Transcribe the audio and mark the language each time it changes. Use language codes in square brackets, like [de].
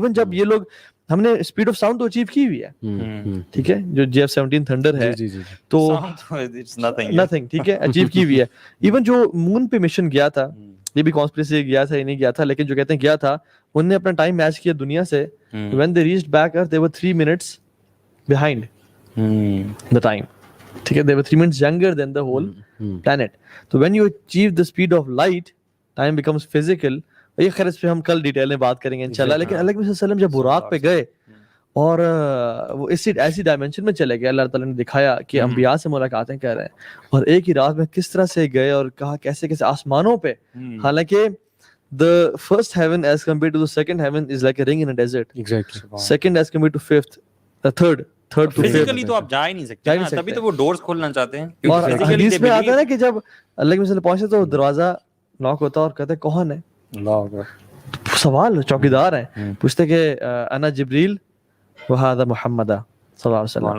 [ur] Even جب یہ لوگ، ہم نے اسپیڈ آف ساؤنڈ تو اچیو کی ہوئی ہے، ٹھیک ہے، جو JF-17 تھنڈر ہے تو نتھنگ، ٹھیک ہے، اچیو کی ہوئی ہے. ایون جو مون پہ مشن گیا تھا، یہ بھی کانسپریسی گیا تھا یا نہیں گیا تھا، لیکن جو کہتے ہیں گیا تھا، انہوں نے اپنا ٹائم میچ کیا دنیا سے. [en] when they reached back earth they were 3 minutes behind the time, [ur] ٹھیک ہے، [en] they were 3 minutes younger than the whole planet. So when you achieve the speed of light, time becomes physical. [ur] یہ خیر اس پہ ہم کل ڈیٹیل میں بات کریں گے انشاءاللہ. لیکن اللہ کے وسلم جب براق پہ گئے اور وہ ایسی ڈائمینشن میں چلے گئے، اللہ تعالیٰ نے دکھایا کہ انبیاء سے ملاقاتیں کر رہے ہیں، اور ایک ہی رات میں کس طرح سے گئے اور کہا کیسے کیسے آسمانوں پہ. حالانکہ the first heaven as compared to the second heaven is like a ring in a desert. Exactly. Second as compared to fifth, the third to fifth. Physically تو آپ جا ہی نہیں سکتے، تبھی تو وہ ڈورز کھولنا چاہتے ہیں. اور حدیث میں آتا ہے نا کہ جب اللہ کے وسلم پہنچے تو دروازہ ناک ہوتا اور کہتے کون ہے؟ اللہ اکبر. سوال چوکیدار ہیں، پوچھتے کہ [ar] انا جبریل وہذا محمد [ur] صلی اللہ علیہ وسلم.